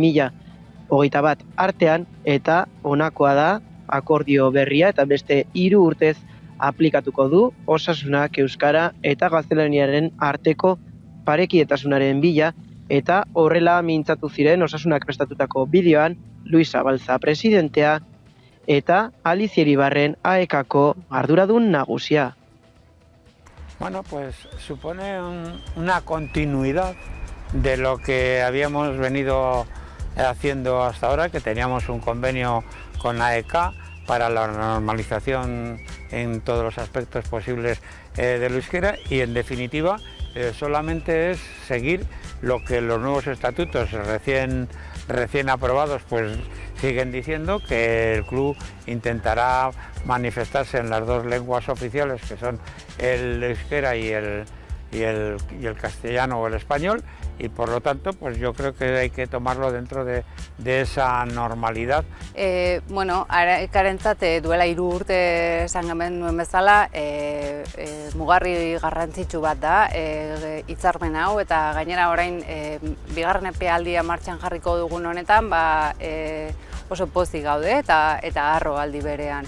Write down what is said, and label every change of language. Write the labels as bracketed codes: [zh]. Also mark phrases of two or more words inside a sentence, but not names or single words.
[eu] 2021 artean, eta honakoa da akordio berria eta beste 3 urtez aplikatuko du osasunak euskara eta gaztelaniaren arteko parekidetasunaren bila, eta horrela mintzatu ziren osasunak prestatutako bideoan Luisa Balza presidentea eta Alicia Iribarren AEKako arduradun nagusia. Bueno, [es] pues supone una continuidad de lo que habíamos venido haciendo hasta ahora, que teníamos un convenio con AEK para la normalización en todos los aspectos posibles del euskera, y en definitiva solamente es seguir lo que los nuevos estatutos recién aprobados pues siguen diciendo, que el club intentará manifestarse en las 2 lenguas oficiales, que son el euskera y el castellano o el español, y por lo tanto pues yo creo que hay que tomarlo dentro de esa normalidad. [eu] Bueno, AEKarentzat duela 3 urte esan hemen nuen bezala mugarri garrantzitsu bat da hitzarmen hau, eta gainera orain bigarren epealdia martxan jarriko dugun honetan oso pozik gaude eta harro aldi berean.